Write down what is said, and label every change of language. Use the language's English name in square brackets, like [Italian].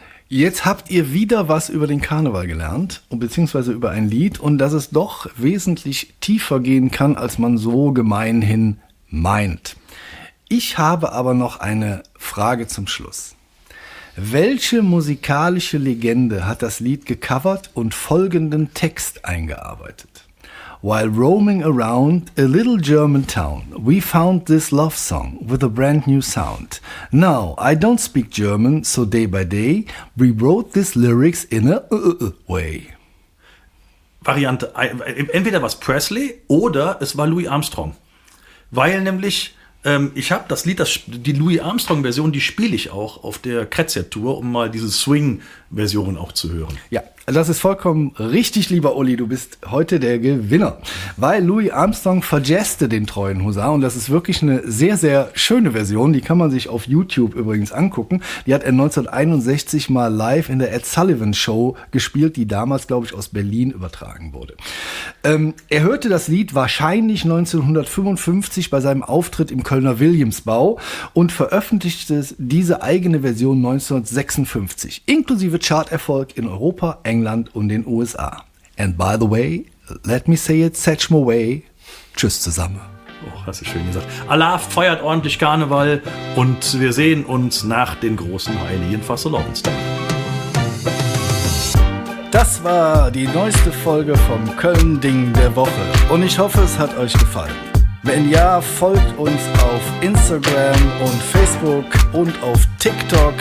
[German] Jetzt habt ihr wieder was über den Karneval gelernt, beziehungsweise über ein Lied und dass es doch wesentlich tiefer gehen kann, als man so gemeinhin meint. Ich habe aber noch eine Frage zum Schluss. Welche musikalische Legende hat das Lied gecovert und folgenden Text eingearbeitet? [English] While roaming around a little German town, we found this love song with a brand new sound. Now, I don't speak German, so day by day, we wrote these lyrics in a way. [German] Variante, entweder war es Presley oder es war Louis Armstrong. Weil nämlich ich habe das Lied, die Louis Armstrong-Version, die spiele ich auch auf der Kretzertour, um mal diese Swing-Version auch zu hören. Ja, das ist vollkommen richtig, lieber Uli. Du bist heute der Gewinner. Weil Louis Armstrong verjazzte den treuen Husar und das ist wirklich eine sehr, sehr schöne Version. Die kann man sich auf YouTube übrigens angucken. Die hat er 1961 mal live in der Ed Sullivan Show gespielt, die damals, glaube ich, aus Berlin übertragen wurde. Er hörte das Lied wahrscheinlich 1955 bei seinem Auftritt im Kölner Williamsbau und veröffentlichte diese eigene Version 1956, inklusive Charterfolg in Europa, England und den USA. [English] And by the way, let me say it such more way. [German] Tschüss zusammen. Oh, hast du schön gesagt. Allah feiert ordentlich Karneval und wir sehen uns nach den großen Heiligen Fastelovensdag. Das war die neueste Folge vom Köln-Ding der Woche und ich hoffe, es hat euch gefallen. Wenn ja, folgt uns auf Instagram und Facebook und auf TikTok.